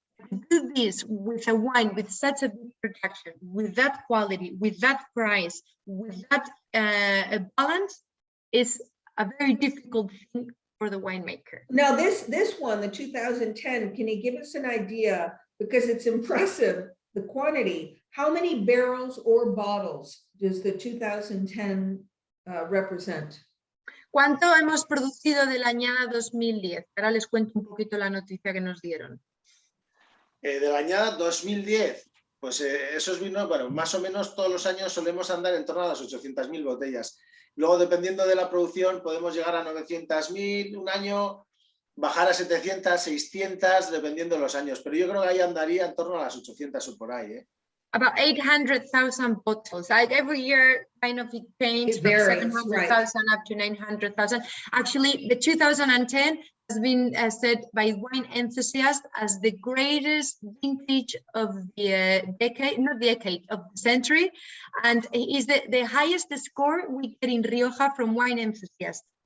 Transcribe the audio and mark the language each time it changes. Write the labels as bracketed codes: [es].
[en] To do this with a wine with such a big production, with that quality, with that price, with that balance, is a very difficult thing for the winemaker. Now, this one, the 2010, can you give us an idea, because it's impressive, the quantity, how many barrels or bottles does the 2010 represent? [es] ¿Cuánto hemos producido de la añada 2010? Ahora les cuento un poquito la noticia que nos dieron. De la añada 2010, pues esos vinos, bueno, más o menos todos los años solemos andar en torno a las 800.000 botellas. Luego, dependiendo de la producción, podemos llegar a 900.000 un año, bajar a 700, 600, dependiendo de los años. Pero yo creo que ahí andaría en torno a las 800 o por ahí, ¿eh? [en] About 800,000 bottles. Like every year, kind of it changed It from varies, 700,000 up to 900,000. Actually, the 2010 has been said by wine enthusiasts as the greatest vintage of the decade, not decade, of the century, and is the highest score we get in Rioja from wine enthusiasts.